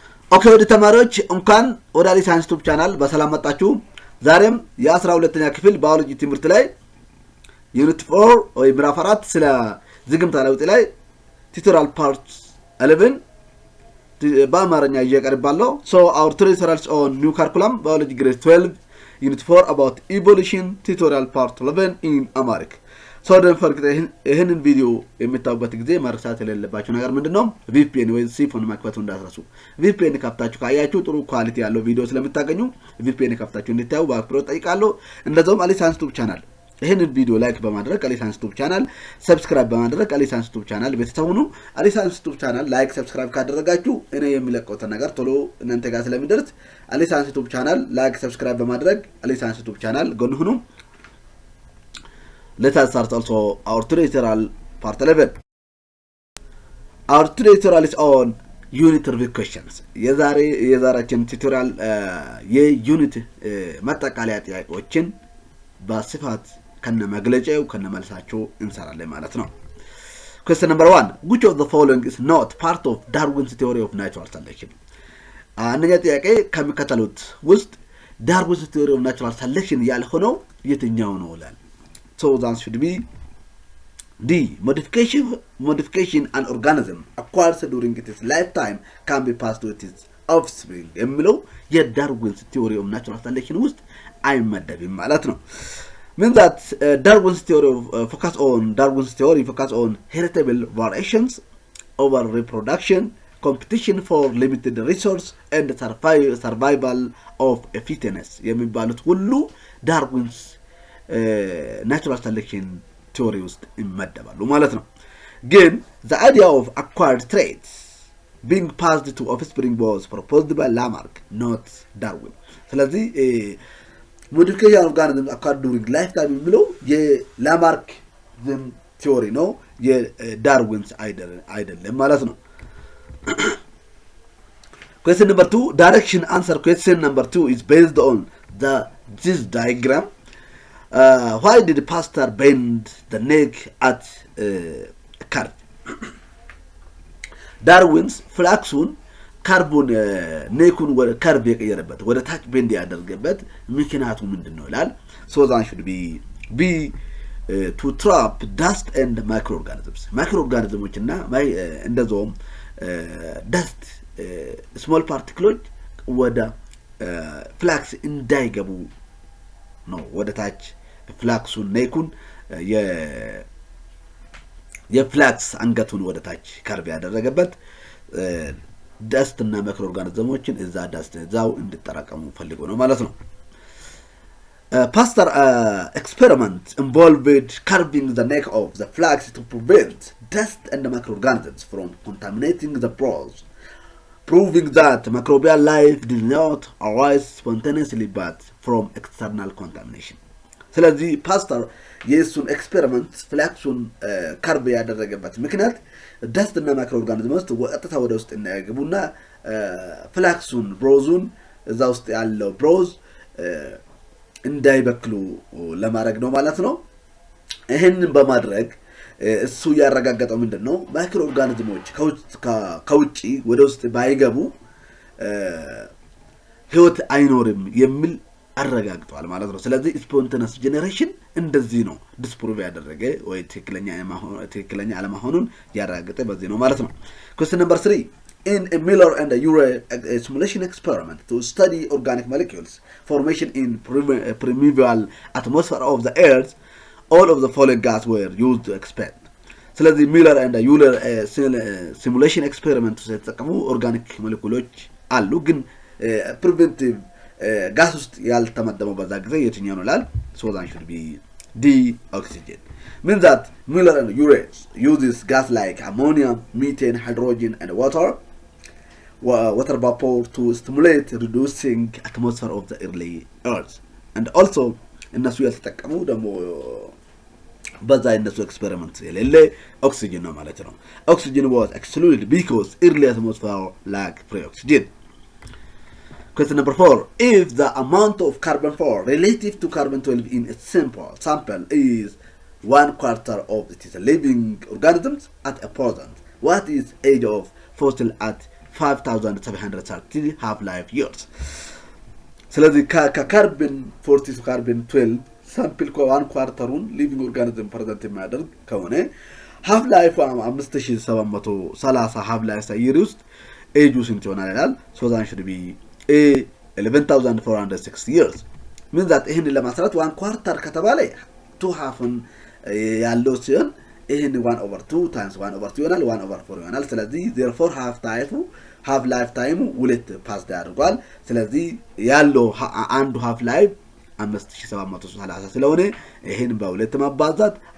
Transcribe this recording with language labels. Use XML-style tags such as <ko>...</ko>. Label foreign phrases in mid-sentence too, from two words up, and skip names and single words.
<am>ኦኬ ወደ ተማሪዎች እንኳን ወደ አሊ ሳይንስ ዩቲዩብ ቻናል በሰላም መጣችሁ። ዛሬም የ12ኛ ክፍል ባዮሎጂ ትምህርት ላይ ዩኒት 4 ወይ ምዕራፍ 4 ስለ ዝግምታ ለውጥ ላይ</am> <en>tutorial part</en> <am>11 በአማርኛ እየቀርባለሁ።</am> <en>So our tutorials on new curriculum biology grade 12 unit 4 about evolution tutorial part 11 in Amharic. So don't forget</en> <am>ይሄንን ቪዲዮ የምታዩበት ጊዜ መርሳት የሌለባችሁ ነገር ምንድነው? VPN ወይ ሲፎን ማክፈቱ እንዳትረሱ። VPN ከፍታችሁ ካያችሁ ጥሩ ኳሊቲ ያለው ቪዲዮ ስለምታገኙ VPN ከፍታችሁ እንድታዩ በአክብሮት ጠይቃለሁ። እንደዛውም አሊ ሳይንስ ዩቲዩብ ቻናል ይሄንን ቪዲዮ ላይክ በማድረግ አሊ ሳይንስ ዩቲዩብ ቻናል ሰብስክራይብ በማድረግ አሊ ሳይንስ ዩቲዩብ ቻናል ቤተሰብ ሁኑ። አሊ ሳይንስ ዩቲዩብ ቻናል</am> <en>like subscribe</en> <am>ካደረጋችሁ እኔ የሚለቀው ነገር ቶሎ እናንተ ጋር ስለሚደርስ አሊ ሳይንስ ዩቲዩብ ቻናል</am> <en>like subscribe</en> <am>በማድረግ አሊ ሳይንስ ዩቲዩብ ቻናል ጎን ሁኑ።</am> <en>Let us start also our tutorial part 11. Our tutorial is on unit review questions.</en> <am>የዛሬችን ቱቶሪያል የዩኒት ማጠቃለያ ጥያቄዎችን በስፋት ከነመግለጫው ከነመልሳቸው እንሰራለን ማለት ነው።</am> <en>Question number 1. Which of the following is not part of Darwin's theory of natural selection?</en> <am>አንደኛ ጥያቄ ከሚከተሉት ውስጥ</am> <en>Darwin's theory of natural selection</en> <am>ያልሆነው የትኛው ነው ይላል።</am> <en>So the answer should be D. Modification an organism acquires during its lifetime can be passed to its offspring.</en> <am>የሚለው የዳርዊንስ</am> <en>theory of natural selection</en> <am>ውስጥ አይመደብም ማለት ነው።</am> <en>Means that Darwin's theory focus on heritable variations over reproduction, competition for limited resource and survival of a fitness.</en> <am>የሚባሉት ሁሉ ዳርዊንስ</am> <en>natural selection theory</en> <am>ውስጥ ይመደባሉ ማለት ነው። ግን</am> <en>the idea of acquired traits being passed to offspring was proposed by Lamarck, not Darwin. ስለዚህ modification of organisms acquired during lifetime</en> <am>የሚለው የላማርክ</am> <en>theory</en> <am>ነው፣ የዳርዊንስ አይደለም ማለት ነው።</am> <en>Question number 2. Direction answer question number 2 is based on this diagram. Why did Pasteur bend the neck at curve?</en> <am>ዳርዊንስ ፍላክሱን ካርቦን ኔኩን ወደ ካርብ የቀየረበት ወደ ታች ቤንድ ያደረገበት ምክንያቱ ምንድነው ይላል።</am> <en>So that should be to trap dust and microorganisms.</en> <am>ማይክሮኦርጋኒዝሞች እና እንደዛውም</am> <en>dust small particles</en> <am>ወደ ፍላክስ እንዳይገቡ ነው ወደ ታች ፍላክሱን ኔኩን የፍላክስ አንገቱን ወደ ታች ካርብ ያደረገበት ዳስት እና ማይክሮ ኦርጋኒዝሞችን እዛ ዳስት እዛው እንድጠራቀሙ ፈልጎ ነው ማለት ነው።</am> <en>Pasteur experiment involved carving the neck of the flax to prevent dust and microorganisms from contaminating the browse, proving that microbial life did not arise spontaneously but from external contamination.</en> <am>ስለዚህ ፓስተር የሱን ኤክስፔሪመንት ፍላክሱን ካርብ ያደረገበት ምክንያት ዳስት እና ማይክሮ ኦርጋኒዝሞች ወጥታ ወደ ውስጥ እንዳይገቡና ፍላክሱን ብሮዙን እዛ ውስጥ ያለው ብሮዝ እንዳይበክሉ ለማድረግ ነው ማለት ነው። ይሄንን በማድረግ እሱ ያረጋገጠው ምንድነው? ማይክሮ ኦርጋኒዝሞች ከውጪ ወደ ውስጥ ባይገቡ ህይወት አይኖርም የሚል አረጋግጧል ማለት ነው። ስለዚህ</am> <en>spontaneous generation</en> <am>እንደዚህ ነው ዲስፕሩቭ ያደረገ ወይ ትክክለኛ አለመሆኑን ያረጋገጠ በዚህ ነው ማለት ነው።</am> <en>Question number 3. In a Miller and Urey simulation experiment to study organic molecules formation in primeval atmosphere of the earth, all of the following gas were used to expand.</en> <am>ስለዚህ ሚለር</am> <en>and Urey simulation experiment</en> <am>ተጠቀሙ ኦርጋኒክ ሞለኪውሎች አሉ ግን ፕሪቨንቲቭ gas ውስጥ ያልተመደበው በዛ ጊዜ የትኛው ነው ይላል።</am> <en>So that should be D, oxygen. Means that Miller and Urey uses gas like ammonia, methane, hydrogen and water vapor to stimulate reducing atmosphere of the early earth. And also</en> <am>እነሱ ያልተጠቀሙ ደግሞ በዛ እነሱ ኤክስፔሪመንት የሌለ ኦክሲጅን ነው ማለት ነው።</am> <en>Oxygen was excluded because early atmosphere lacked free oxygen. Question number 4. If the amount of carbon 4 relative to carbon 12 in a sample is 1/4 of it is living organisms at a present, what is age of fossil at 5730 half life years</en> <am>ስለዚህ ከካርበን 40</am> <en>to carbon 12</en> <am>ሳምፕል ከዋን ኳርተሩን ሊቪንግ ኦርጋኒዝም ፕሬዘንት የሚያደርግ ከሆነ</am> <en>half life 5730 half life year</en> <am>ውስጥ ኤጁ ስንት ይሆናል ይላል</am> <en>so that should be 11406 years means that</en> <am>ይሄን ለማስራት ዋን ኳርተር ከተባለ 2 halfን ያለው ሲሆን ይሄን 1/2 times 1/2 ይሆናል 1/4 ይሆናል ስለዚህ</am> <en>therefore half life time</en> <am>ሁለት ፓስ ያደርጋል ስለዚህ ያለው አንዱ</am> <en>half life 5730</en> <am>ስለሆነ ይሄን በሁለት ማባዛት</am>